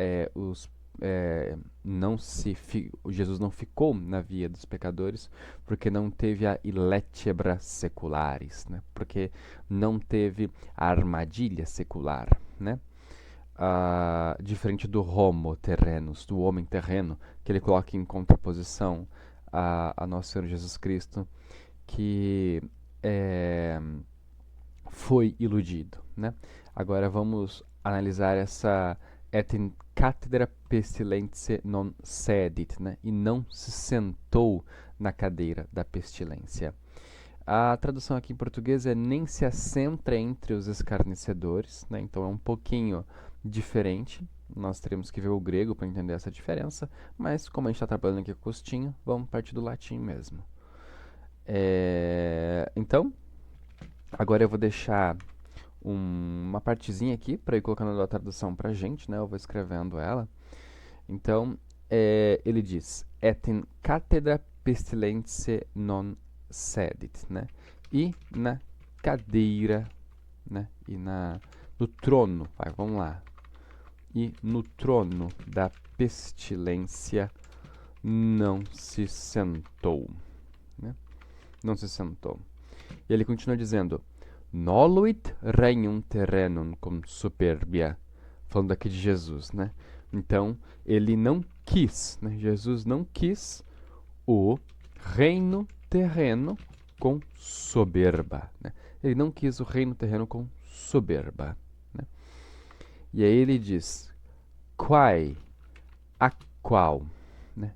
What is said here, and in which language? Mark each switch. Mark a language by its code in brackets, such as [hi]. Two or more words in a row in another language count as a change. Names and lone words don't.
[pt] Jesus não ficou na via dos pecadores porque não teve a [la] illetebra secularis, [pt] né, porque não teve a armadilha secular, né, diferente do [la] homo terrenus, [pt] do homem terreno, que ele coloca em contraposição a Nosso Senhor Jesus Cristo, que foi iludido, né? Agora vamos analisar essa [la] et in cattedra pestilentiae non sedit, [pt] né? E não se sentou na cadeira da pestilência. A tradução aqui em português é nem se assenta entre os escarnecedores, né? Então é um pouquinho diferente. Nós teremos que ver o grego para entender essa diferença, mas como a gente está trabalhando aqui com o Agostinho, vamos partir do latim mesmo. Então, agora eu vou deixar uma partezinha aqui para ir colocando a tradução para a gente, né? Eu vou escrevendo ela. Então, ele diz: [la] et in cattedra pestilentiae non sedit, [pt] né? E na cadeira, né? E no trono, vamos lá. E no trono da pestilência não se sentou, né? Não se sentou. E ele continua dizendo: [la] noluit regnum terrenum cum superbia. [pt] Falando aqui de Jesus, né? Então, ele não quis, né? Jesus não quis o reino terreno com soberba, né? Ele não quis o reino terreno com soberba, né? E aí ele diz: quae, a qual, né?